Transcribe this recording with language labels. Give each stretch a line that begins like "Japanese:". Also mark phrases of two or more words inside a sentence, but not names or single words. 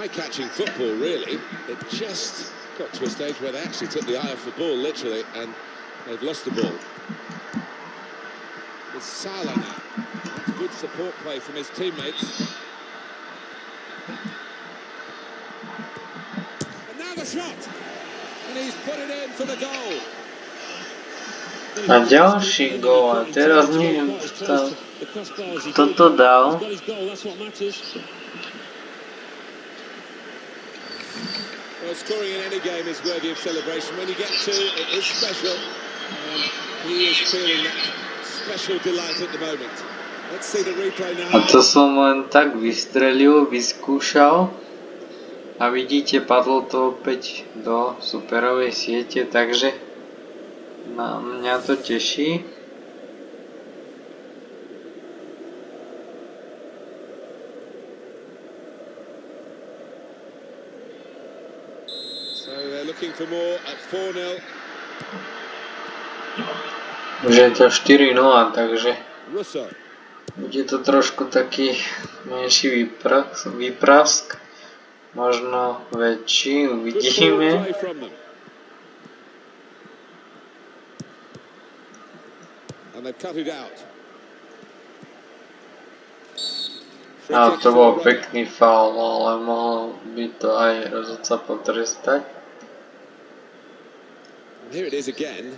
English: eye-catching football, really. It just got to a stage where they actually took the eye off the ball, literally, and they've lost the ball. It's Salah now. That's good support play from his teammates. And now the shot! And he's put it in for the goal.
Slovak: A ďalší gól, a teraz neviem, kto to dal.
English: Well, scoring in any game is worthy of celebration. When you get two, it is special. And he is feeling that special delight at the moment. Let's see the replay now.
Slovak: A to som len tak vystrelil, vyskúšal. A vidíte, padlo to opäť do superovej siete, takže na mňa to teší.
English: So they're looking for more at 4-0.
Slovak: Už je to 4-0, takže Russo. bude to trošku taký menší výprask. Možno väčší, uvidíme.
English: And they've cut it out.
Slovak: A to bol pekný faul, ale mohol by to aj rozhodca potrestať.
English: Here it is again.